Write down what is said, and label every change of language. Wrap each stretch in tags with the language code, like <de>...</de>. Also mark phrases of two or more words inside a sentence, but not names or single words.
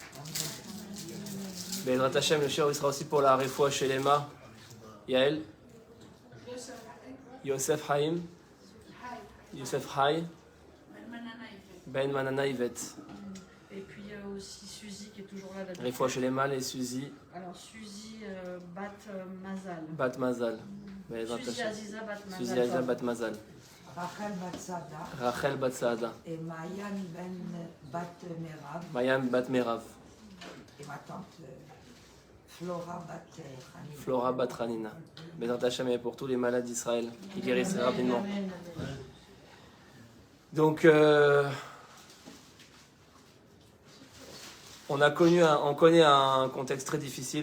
<he>בעזרת השם,</he> <fr>le shiur il sera aussi pour la</fr> <he>רפואה שלמה.</he> <fr>Yael. Yosef Haïm. Yosef Haï. Ben Manana Yvette. Et puis il y a aussi Suzy qui est toujours là.</fr> <he>רפואה שלמה</he> <fr>et Suzy. Alors Suzy Bat Mazal. Bat Mazal. Suzy Aziza Bat Mazal. Suzy Aziza Bat Mazal. Rachel Batsada. Rachel Bat Saada. Et Mayan Ben Bat Merav. Mayam Bat Merav. Et ma tante Flora Bat Hanina. Flora Bat Hanina.</fr> <he>בעזרת השם</he> <fr>est pour tous les malades d'Israël qui guérissent très rapidement. Donc, on connaît un contexte très difficile.</fr>